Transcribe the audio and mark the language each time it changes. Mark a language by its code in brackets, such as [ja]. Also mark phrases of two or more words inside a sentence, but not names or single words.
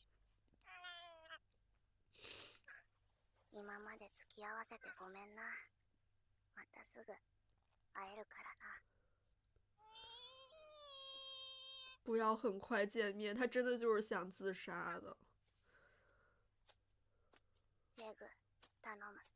[ja] 今まで付き合わせてごめんな。またすぐ会えるからな。 [zh] 不要很快见面，他真的就是想自杀的。 [ja] レグ、頼む。